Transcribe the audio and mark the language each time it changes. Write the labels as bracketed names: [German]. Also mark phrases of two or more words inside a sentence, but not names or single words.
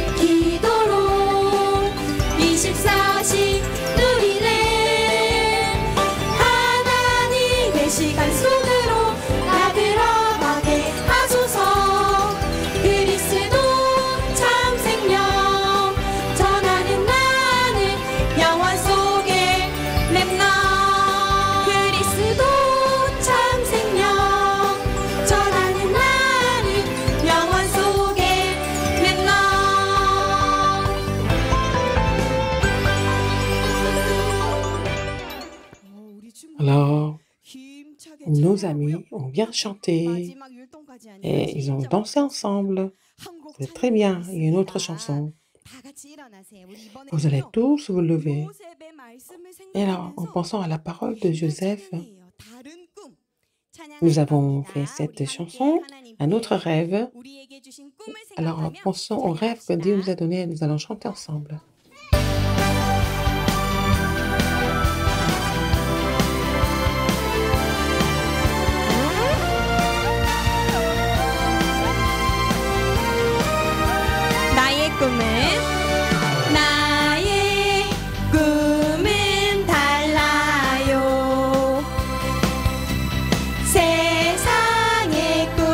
[Korean] 기도로 24시 누리네 하나님의 시간 속으로 나 들어가게 하소서 그리스도 참 생명 전하는 나는 영원 속에 렘넌 그리스도 참 생명 전하는 나는 영원 속에 렘넌 [French] Alors, nos amis ont bien chanté et ils ont dansé ensemble. C'est très bien. Il y a une autre chanson. Vous allez tous vous lever. Et alors, en pensant à la parole de Joseph, nous avons fait cette chanson, un autre rêve. Alors, pensons au rêve que Dieu nous a donné et nous allons chanter ensemble. [Korean] 나의 꿈은 달라요 세상의